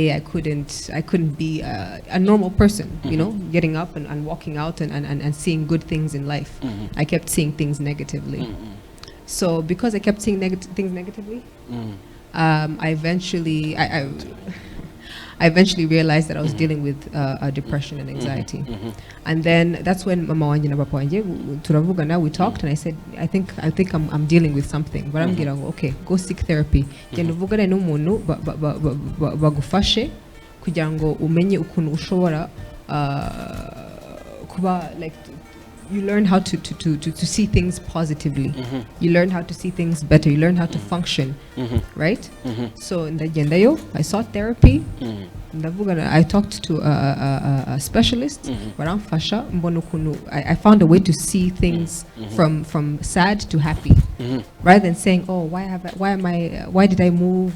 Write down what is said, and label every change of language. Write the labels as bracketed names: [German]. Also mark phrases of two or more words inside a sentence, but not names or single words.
[English] I couldn't be a normal person. You know, getting up and walking out and seeing good things in life. I kept seeing things negatively. So because I kept seeing things negatively. I eventually realized that I was dealing with depression and anxiety, and then that's when [Rundi] Mama wanje na Papa wanje turavugana, [English] we talked, and I said, I think I'm dealing with something, but I'm getting okay. Go seek therapy. [Rundi] Genda uvugane n'umuntu bagufashe kugira ngo umenye ukuntu ushobora kuba like. [English] You learn how to see things positively. You learn how to see things better. You learn how to function, right? So in the Gendayo, I sought therapy. I talked to a specialist. I found a way to see things from sad to happy, rather than saying, "Oh, why did I move?